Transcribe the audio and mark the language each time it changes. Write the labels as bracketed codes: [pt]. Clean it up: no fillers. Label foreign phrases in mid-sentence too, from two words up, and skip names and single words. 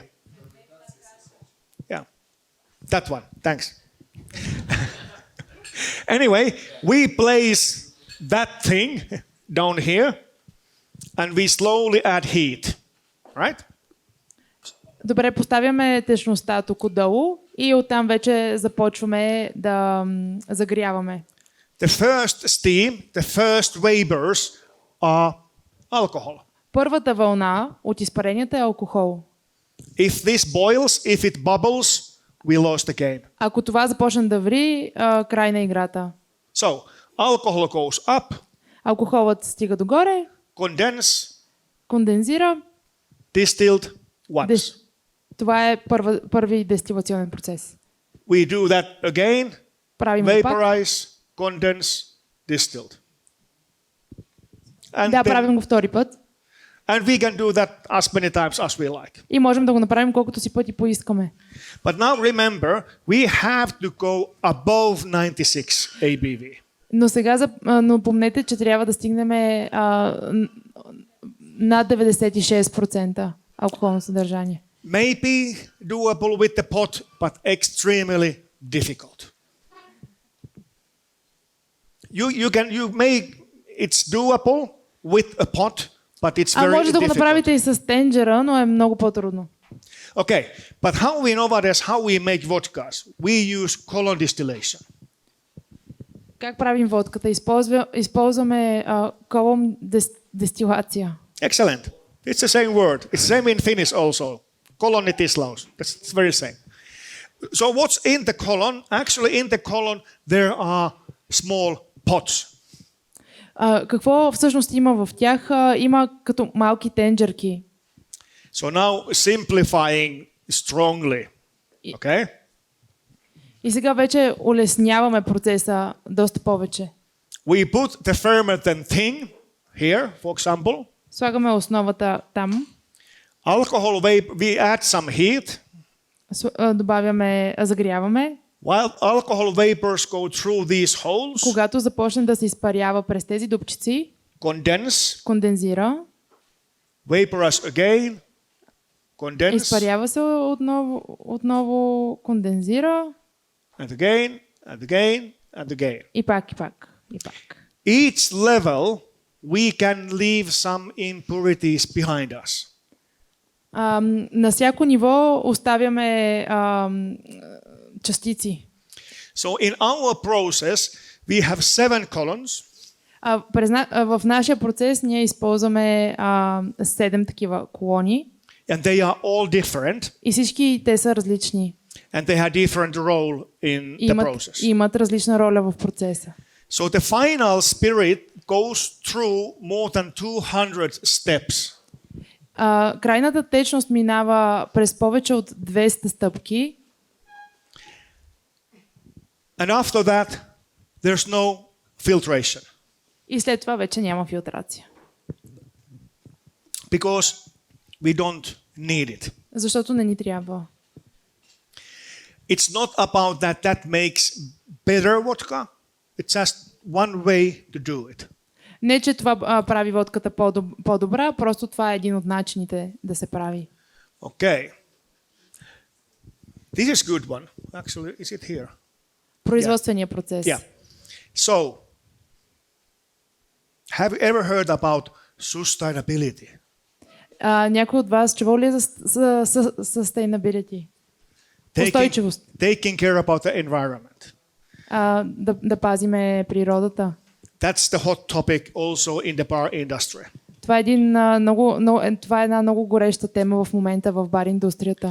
[en] Yeah, that one. Thanks. Anyway, we place that thing down here, and we slowly add heat, right? [bg] Добре, поставяме течността тук отдолу и оттам вече започваме да загряваме. [en] The first steam, the first vapors are alcohol. [bg] Първата вълна от изпаренията е алкохол. [en] If this boils, if it bubbles, we lost the game. [bg] Ако това започне да ври, край на играта. [en] So, alcohol goes up, [bg] Алкохолът стига догоре, кондензира. [en] distilled once. [bg] Това е първи дестилационен процес. [en] We do that again, [bg] Правим го пак. [en] vaporize, condense, distilled. [bg] Да, правим го втори път. [en] And we can do that as many times as we like. [bg] И можем да го направим колкото си пъти поискаме. [en] But now remember, we have to go above 96 ABV. [bg] Но помнете, че трябва да стигнем над 96% алкохолно съдържание. [en] Maybe doable with the pot, but extremely difficult. It's doable with a pot, but it's very [bg] може да го [en] difficult. [bg] направите и с тенджера, но е много по-трудно. [en] Okay, but how we know how we make vodkas? We use colon distillation. [bg] Как правим водката? Използваме колон дестилация. [en] Excellent. It's the same word. It's the same in Finnish also. Kolonitislaus. It's very same. So what's in the colon? Actually, in the colon there are small pots. [bg] Какво всъщност има в тях? Има като малки тенджерки. [en] So now simplifying strongly. Okay? [bg] И сега вече улесняваме процеса доста повече. [en] We put the fermented thing here, for example. [bg] Слагаме основата там. [en] Alcohol vapor, we add some heat. [bg] Загряваме. [en] While alcohol vapors go through these holes. [bg] Когато започне да се изпарява през тези дупчици, [en] Condense. [bg] кондензира. [en] Vaporize again. condense, [bg] изпарява се отново кондензира [en] and again, and again, and again. [bg] и пак, и пак, и пак. [en] Each level, we can leave some impurities behind us. [bg] На всяко ниво оставяме частици. [en] So in our process, we have 7 columns. [bg] В нашия процес ние използваме 7 такива колони [en] And they are all different, [bg] и всички те са различни. [en] and they have different role in the process. [bg] Имат различна роля в процеса. [en] So the final spirit goes through more than 200 steps. [bg] Крайната течност минава през повече от 200 стъпки. [en] And after that, there's no filtration. [bg] И след това вече няма филтрация. [en] Because we don't need it. [bg] Защото не ни трябва. [en] It's not about that makes better vodka. It's just one way to do it. [bg] Не, че това прави водката по-добра, просто това е един от начините да се прави. [en] Okay. This is good one. Actually, is it here? [bg] Производствения процес. [en] Yeah. So, have you ever heard about sustainability? [bg] Някой от вас чувал ли е за sustainability? Устойчивост. [en] Taking care about the environment. [bg] Да пазиме природата. [en] That's the hot topic also in the bar industry. [bg] Това е една много гореща тема в момента в бар индустрията.